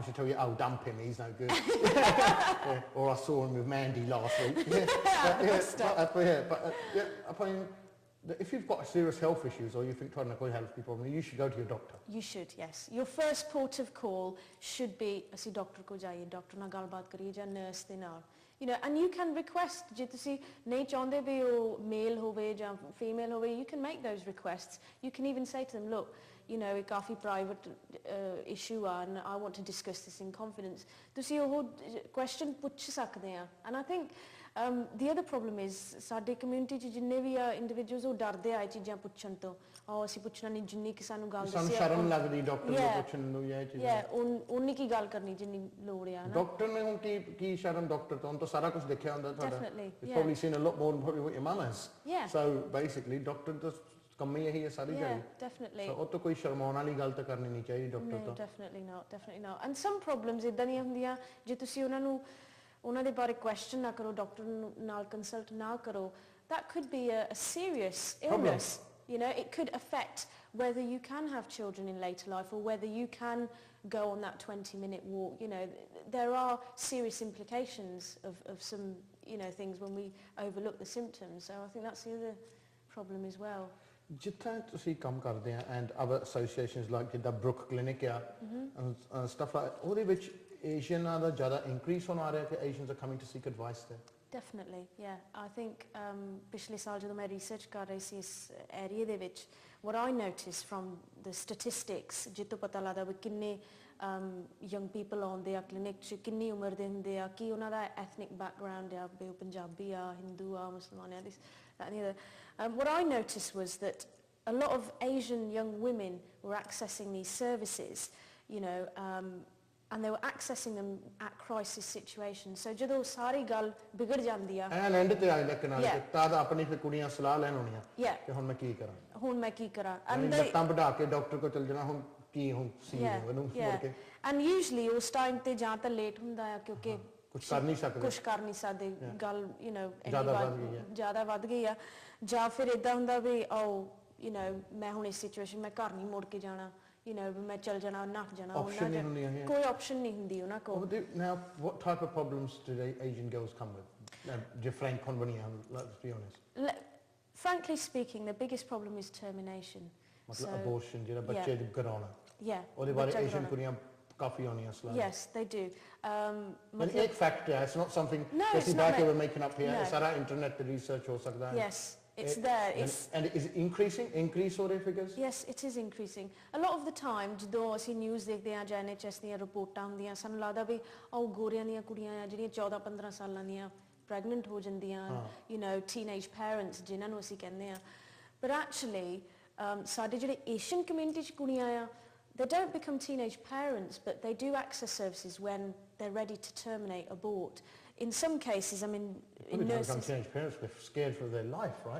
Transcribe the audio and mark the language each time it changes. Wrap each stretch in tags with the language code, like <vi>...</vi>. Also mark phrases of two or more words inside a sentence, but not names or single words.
<en>from she'll tell you, oh, dump him, he's no good. Yeah, or I saw him with Mandy last week. I mean, if you've got serious health issues or you think trying to avoid health problem, you should go to your doctor. You should, yes. Your first port of call should be</en> <pa>ਅਸੀਂ ਡਾਕਟਰ ਕੋ ਜਾਈਏ ਡਾਕਟਰ ਨਾਲ ਗੱਲਬਾਤ ਕਰੀਏ ਜਾਂ ਨਰਸ ਦੇ ਨਾਲ</pa> <en>you know and you can request</en> <pa>ਜੇ ਤੁਸੀਂ ਨਹੀਂ ਚਾਹੁੰਦੇ ਵੀ ਉਹ ਮੇਲ ਹੋਵੇ ਜਾਂ ਫੀਮੇਲ ਹੋਵੇ</pa> <en>you can make those requests. You can even say to them, look, you know,</en> <pa>ਇਹ ਕਾਫੀ</pa> <en>private issue ਆ and I want to discuss this in confidence.</en> <pa>ਤੁਸੀਂ ਉਹ question ਪੁੱਛ ਸਕਦੇ ਆ</pa> <en>and I think the other problem is</en> <pa>ਸਾਡੇ community ਚ ਜਿੰਨੇ ਵੀ ਆ individuals ਉਹ ਡਰਦੇ ਆ ਇਹ ਚੀਜ਼ਾਂ ਪੁੱਛਣ ਤੋਂ ਅਸੀਂ ਪੁੱਛਣਾ ਨਹੀਂ ਜਿੰਨੀ ਕਿ ਸਾਨੂੰ ਗੱਲ ਸਾਨੂੰ ਸ਼ਰਮ ਲੱਗਦੀ ਡਾਕਟਰ ਨੂੰ ਪੁੱਛਣ ਨੂੰ ਇਹ ਚੀਜ਼ਾਂ ਉਨੀ ਕੀ ਗੱਲ ਕਰਨੀ ਜਿੰਨੀ ਲੋੜ ਆ ਨਾ ਡਾਕਟਰ ਨੇ ਹੁਣ ਕੀ ਸ਼ਰਮ ਡਾਕਟਰ ਤੋਂ ਤਾਂ ਸਾਰਾ ਕੁਝ ਦੇਖਿਆ ਹੁੰਦਾ ਤੁਹਾਡਾ</pa> <en>Definitely, you've probably seen a lot more than probably what your mum has. Yeah. So basically</en> <pa>ਡਾਕਟਰ ਤਾਂ ਕੰਮ ਹੀ ਇਹੀ ਹੈ ਸਾਰੀ</pa> <en>yeah,</en> <pa>ਜਗ੍ਹਾ</pa> <en>definitely.</en> <pa>so ਉਹ ਤਾਂ ਕੋਈ ਸ਼ਰਮਾਉਣ ਵਾਲੀ ਗੱਲ ਤਾਂ ਕਰਨੀ ਨਹੀਂ ਚਾਹੀਦੀ ਡਾਕਟਰ ਤੋਂ</pa> <en>definitely not and some problems</en> <pa>ਇਦਾਂ ਦੀਆਂ ਹੁੰਦੀਆਂ ਜੇ ਤੁਸੀਂ ਉਹਨਾਂ ਦੇ ਬਾਰੇ question ਨਾ ਕਰੋ ਡਾਕਟਰ ਨਾਲ ਕੰਸਲਟ ਨਾ ਕਰੋ</pa> <en>that could be a serious illness. You know, it could affect whether you can have children in later life or whether you can go on that 20-minute walk. You know, there are serious implications of some, you know, things when we overlook the symptoms. So I think that's the other problem as well.</en> <pa>ਜਿੱਥੇ ਤੁਸੀਂ ਕੰਮ ਕਰਦੇ ਆ</pa> <en>and other associations like</en> <pa>ਜਿੱਦਾਂ ਬਰੁਕ ਕਲੀਨਿਕ ਆ</pa> <en>stuff like</en> <pa>ਉਹਦੇ ਵਿੱਚ ਏਸ਼ੀਅਨਾਂ ਦਾ ਜ਼ਿਆਦਾ increase ਹੋਣ ਆ ਰਿਹਾ ਕਿ</pa> <en>Asians are coming to seek advice there? Definitely, yeah. I think</en> <pa>ਪਿਛਲੇ ਸਾਲ ਜਦੋਂ ਮੈਂ research ਕਰ ਰਹੀ ਸੀ ਇਸ ਏਰੀਆ ਦੇ ਵਿੱਚ</pa> <en>what I noticed from the statistics</en> <pa>ਜਿੱਤੋਂ ਪਤਾ ਲੱਗਦਾ ਵੀ ਕਿੰਨੇ</pa> <en>young people</en> <pa>ਆਉਂਦੇ ਆ ਕਲੀਨਿਕ 'ਚ ਕਿੰਨੀ ਉਮਰ ਦੇ ਹੁੰਦੇ ਆ ਕੀ ਉਹਨਾਂ ਦਾ</pa> <en>ethnic background</en> <pa>ਆ ਵੀ ਉਹ ਪੰਜਾਬੀ ਆ ਹਿੰਦੂ ਆ ਮੁਸਲਮਾਨ ਆ</pa> <en>this that and the other. What I noticed was that a lot of Asian young women were accessing these services, you know, and they were accessing them at crisis situations.</en> <pa>So ਜਦੋਂ ਸਾਰੀ ਗੱਲ ਵਿਗੜ ਜਾਂਦੀ ਆ ਐਨ ਐਂਡ ਤੇ ਆ ਜਾਂਦਾ ਕਿਨਾਰੇ ਤੇ ਤਾਂ ਆਪਣੀ ਫਿਰ ਕੁੜੀਆਂ ਸਲਾਹ ਲੈਣ ਆਉਣੀਆਂ ਕਿ ਹੁਣ ਮੈਂ ਕੀ ਕਰਾਂ ਹੁਣ ਮੈਂ ਕੀ ਕਰਾਂ and ਲੱਤਾਂ ਵਢਾ ਕੇ ਡਾਕਟਰ ਕੋਲ ਚਲ ਜਾਣਾ ਹੁਣ ਕੀ ਹੁਣ ਸੀ ਇਹਨੂੰ ਮੁੜ ਕੇ and usually ਉਸ ਟਾਈਮ ਤੇ ਜਾਂ ਤਾਂ ਲੇਟ ਹੁੰਦਾ ਆ ਕਿਉਂਕਿ ਕੁਝ ਕਰ ਨਹੀਂ ਸਕਦੇ ਗੱਲ</pa> <en>you know</en> <pa>ਜ਼ਿਆਦਾ ਵੱਧ ਗਈ ਆ ਜਾਂ ਫਿਰ ਇਦਾਂ ਹੁੰਦਾ ਵੀ</pa> <en>you know</en> <pa>ਮੈਂ ਹੁਣ ਇਸ ਸਿਚੁਏਸ਼ਨ ਮੈਂ ਘਰ ਨਹੀਂ ਮੁੜ ਕੇ ਜਾਣਾ</pa> <en>you know</en> <pa>ਵੀ ਮੈਂ ਚੱਲ ਜਾਣਾ ਨੱਠ ਜਾਣਾ Option ਨਹੀਂ ਹੁੰਦੀਆਂ ਹੈ। ਕੋਈ ਆਪਸ਼ਨ ਨਹੀਂ ਹੁੰਦੀ ਉਹਨਾਂ ਕੋਲ</pa> <en>Now, what type of problems do Asian girls come with?</en> <pa>ਜੇ frank ਹੋਣ ਬਣੀਆਂ,</pa> <en>let's be honest. Frankly speaking, the biggest problem is termination.</en> <pa>ਮਤਲਬ abortion ਜਿਹੜਾ ਬੱਚੇ ਨੂੰ ਕਰਾਉਣਾ।</pa> <en>Yeah.</en> <pa>ਉਹਦੇ ਬਾਰੇ Asian ਕੁੜੀਆਂ ਕਾਫੀ ਆਉਂਦੀਆਂ ਸਲਾਹ।</pa> <en>Yes, they do. But ਇੱਕ fact ਹੈ, it's not something No,</en> <pa>ਅਸੀਂ</pa> <en>it's</en> <pa>ਬੈਠ</pa> <en>not ਕੇ we're making up here. No.</en> <pa>ਇਹ ਸਾਰਾ ਇੰਟਰਨੈਟ ਤੇ ਰਿਸਰਚ ਹੋ ਸਕਦਾ ਹੈ।</pa> <en>Yes, it's there. It's And is it increasing? Increase</en> <pa>ਹੋ ਰਹੇ</pa> <en>figures? Yes, it is increasing. A lot of the time,</en> <pa>ਜਦੋਂ ਅਸੀਂ ਨਿਊਜ਼ ਦੇਖਦੇ ਹਾਂ ਜਾਂ NHS ਦੀਆਂ ਰਿਪੋਰਟਾਂ ਹੁੰਦੀਆਂ ਸਾਨੂੰ ਲੱਗਦਾ ਵੀ ਉਹ ਗੋਰਿਆਂ ਦੀਆਂ ਕੁੜੀਆਂ ਆ ਜਿਹੜੀਆਂ 14-15 ਸਾਲਾਂ ਦੀਆਂ ਪ੍ਰੈਗਨੈਂਟ ਹੋ ਜਾਂਦੀਆਂ</pa> <en>you know teenage parents</en> <pa>ਜਿਨ੍ਹਾਂ ਨੂੰ ਅਸੀਂ ਕਹਿੰਦੇ ਆ</pa> <en>but actually</en> <pa>ਸਾਡੇ ਜਿਹੜੇ</pa> <en>Asian community</en> <pa>ਚ ਕੁੜੀਆਂ ਆ</pa> <en>they don't become teenage parents but they do access services when they're ready to terminate abort. In some cases, I mean, in They become nurses... teenage parents, they're scared for their life, right?</en>